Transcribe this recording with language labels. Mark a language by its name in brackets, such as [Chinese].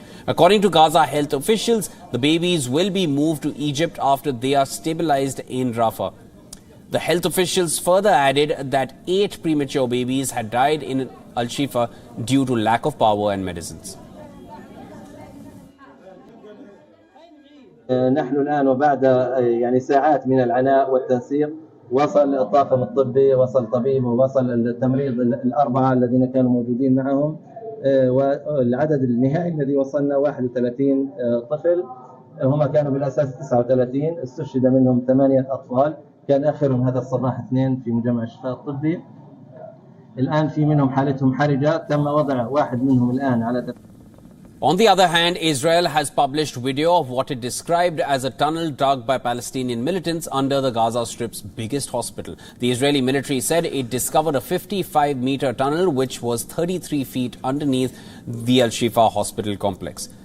[English] According to Gaza health officials, the babies will be moved to Egypt after they are stabilized in Rafah. The health officials further added that 8 premature babies had died in Al-Shifa due to lack of power and medicines. [Arabic] نحن الآن وبعد يعني ساعات من العناء والتنسيق وصل الطاقم الطبي، وصل طبيب، ووصل التمريض الأربعة الذين كانوا موجودين معهم، والعدد النهائي الذي وصلنا 31 طفل. هم كانوا بالأساس 39، استشهد منهم 8 أطفال، كان آخرهم هذا الصباح 2 في مجمع الشفاء الطبي. الآن في منهم حالتهم حرجة، تم وضع واحد منهم الآن على. [English] On the other hand, Israel has published video of what it described as a tunnel dug by Palestinian militants under the Gaza Strip's biggest hospital. The Israeli military said it discovered a 55-meter tunnel which was 33 feet underneath the Al-Shifa hospital complex.